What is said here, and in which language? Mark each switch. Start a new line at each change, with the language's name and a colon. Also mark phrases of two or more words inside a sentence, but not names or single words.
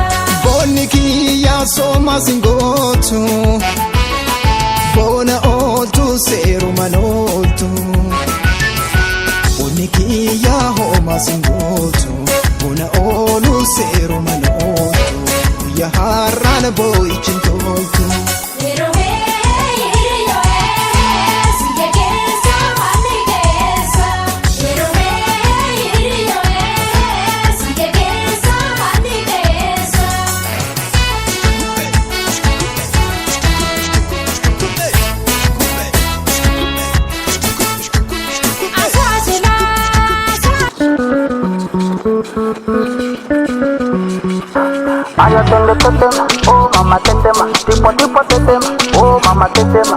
Oromo: Bonni kiyyaa sooma singootu Bona ooltu seeruman ooltu Bonni kiyyaa hooma singootu Bona oolu seeruman ooltu Guyyaa har'aan boo'ichin toltu Yeroo hiriyo sige keessa manni keessa Yeroo hiriyo sige keessa manni keessa
Swahili: Aya twende tetema, oh mama tetema, tipo tipo tetema, oh mama tetema.